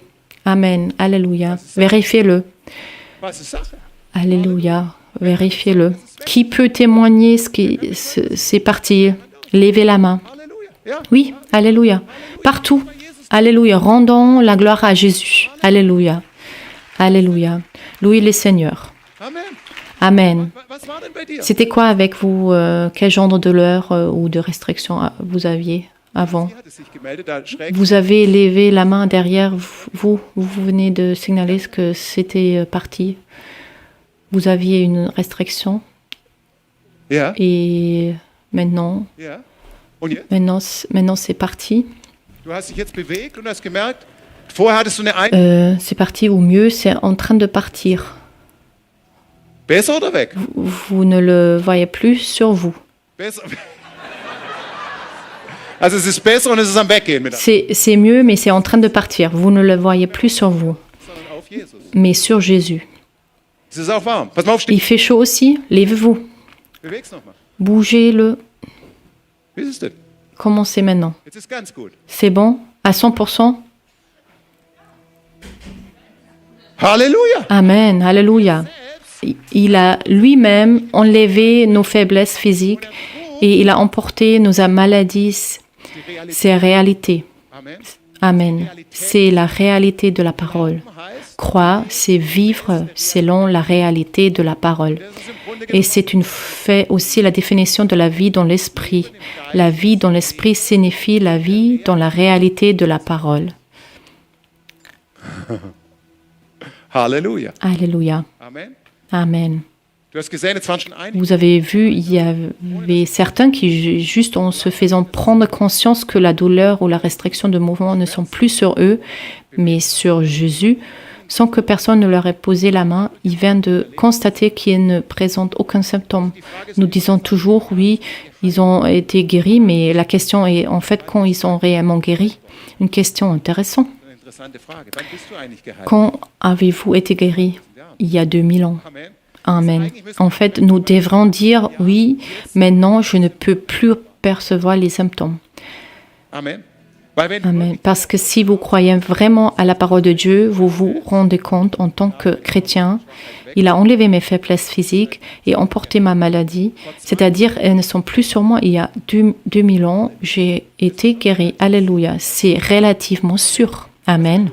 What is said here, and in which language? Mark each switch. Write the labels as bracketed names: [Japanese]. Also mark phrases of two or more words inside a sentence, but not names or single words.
[French] Amen. Alléluia. Vérifiez-le. Alléluia. Vérifiez-le. Qui peut témoigner ce qui c'est parti? Levez la main. Oui, alléluia. Partout. Alléluia. Rendons la gloire à Jésus. Alléluia. Alléluia. Louez le Seigneur. Amen. Amen. [German] Was war denn bei dir? [French] C'était quoi avec vous? Quel genre de douleur ou de restriction vous aviez avant? [German] Sie hatte sich gemeldet, da schräg. [French] Vous avez levé la main derrière vous. Vous venez de signaler que c'était parti. Vous aviez une restriction [German] Ja, [French] et maintenant [German] ja. Und jetzt? [French] maintenant c'est parti. [German] Du hast dich jetzt bewegt und hast gemerkt, vorher hattest du eine [French] C'est parti ou mieux, c'est en train de partir. [German] Besser oder weg? [French] Vous ne le voyez plus sur vous. [German] Besser. Also es ist besser und es ist am Weggehen mit [French] C'est mieux, mais c'est en train de partir. Vous ne le voyez plus sur vous, [German] sondern auf Jesus. [French] mais sur Jésus. [German] Es ist auch warm. Pass mal auf, steh. [French] Il fait chaud aussi. Levez-vous. [German] Beweg's nochmal. [French] Bougez-le. [German] Wie ist es denn? [French] Commencez maintenant. [German] Jetzt ist ganz gut. [French] C'est bon? À 100%? [German] Halleluja. [French] Amen. Alléluia. Il a lui-même enlevé nos faiblesses physiques et il a emporté nos maladies, [German] Die Realität. [French] ses réalités. Amen. Amen. C'est la réalité de la parole. [German] Heißt, [French] Croire, c'est vivre selon la réalité de la parole. [German] das ist im Grunde [French] Et c'est une fait aussi la définition de la vie dans l'esprit. La vie dans l'esprit signifie la vie dans la réalité de la parole. [German] Halleluja. [French] Alléluia. Amen. Amen. [German] Du hast gesehen, jetzt waren schon einige. [French] Vous avez vu, il y avait certains qui, juste en se faisant prendre conscience que la douleur ou la restriction de mouvement ne sont plus sur eux, mais sur Jésus, sans que personne ne leur ait posé la main, ils viennent de constater qu'ils ne présentent aucun symptôme. Nous disons toujours, oui, ils ont été guéris, mais la question est en fait quand ils sont réellement guéris. Une question intéressante. [German] Eine interessante Frage. Wann bist du eigentlich geheilt? [French] Quand avez-vous été guéri? Il y a 2000 ans. Amen. Amen. En fait, nous devrons dire, oui, maintenant je ne peux plus percevoir les symptômes. [German] Amen. Weil wenn [French] Amen. Parce que si vous croyez vraiment à la parole de Dieu, vous vous rendez compte en tant que chrétien, il a enlevé mes faiblesses physiques et emporté ma maladie, c'est-à-dire elles ne sont plus sur moi. Il y a 2000 ans, j'ai été guéri. Alléluia. C'est relativement sûr. Amen.